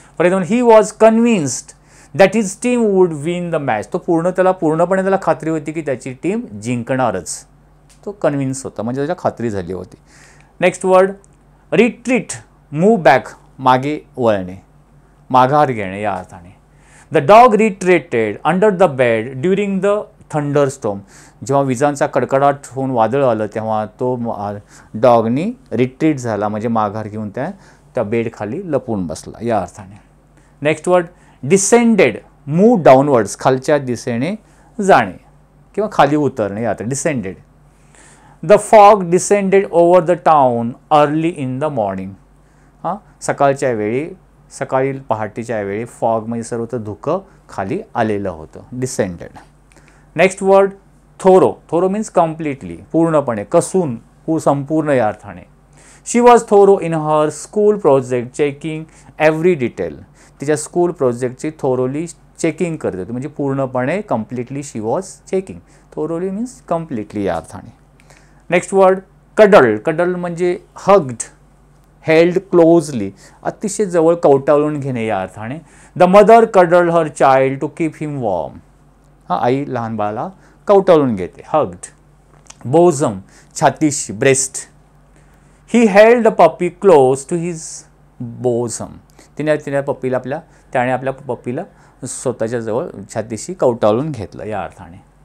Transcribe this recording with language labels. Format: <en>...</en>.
<en>For example, he was convinced that his team would win the match.</en> <mr>तो पूर्णपणे त्याला खात्री होती की त्याची टीम जिंकणारच. तो कन्व्हिन्स होता म्हणजे त्याच्या खात्री झाली होती.</mr> <en>next word retreat, move back,</en> <mr>मागे वळणे, माघार घेणे या अर्थाने.</mr> <en>The dog retreated under the bed during the thunderstorm.</en> <mr>जेव्हा विजांचा कडकडाट होऊन वादळ आलं तेव्हा तो डॉगनी रिट्रीट झाला म्हणजे माघार घेऊन त्या बेडखाली लपून बसला या अर्थाने.</mr> <en>next word descended, move downwards,</en> <mr>खालच्या दिशेने जाणे किंवा खाली उतरणे या अर्थाने. Descended.</mr> <en>The fog descended over the town early in the morning.</en> <mr>सकाळच्या वेळी सकाळी पहाटेच्या वेळी फॉग म्हणजे सर्वत्र धुकं खाली आलेलं होतं, डिसेंडेड.</mr> <en>Next word thorough. Thorough means completely,</en> <mr>पूर्णपणे, कसून, संपूर्ण या अर्थाने.</mr> <en>She was thorough in her school project checking every detail.</en> <mr>तिच्या स्कूल प्रोजेक्टची थोरोली चेकिंग करत होती, म्हणजे पूर्णपणे completely</mr> <en>She was checking. Thoroughly means completely</en> <mr>या अर्थाने.</mr> <en>Next word cuddle.</en> <mr>कडल म्हणजे</mr> <en>hugged, held closely,</en> <mr>अतिशय जवळ कवटाळून घेणे या अर्थाने.</mr> <en>The mother cuddle her child to keep him warm.</en> <mr>आई लहान बाळाला कवटाळून घेते, hugged. बोझम, छातीशी, breast.</mr> <en>He held the puppy close to his bosom.</en> <mr>त्याने आपल्या पप्पीला स्वतःच्या जवळ छातीशी कवटाळून घेतलं या अर्थाने.</mr>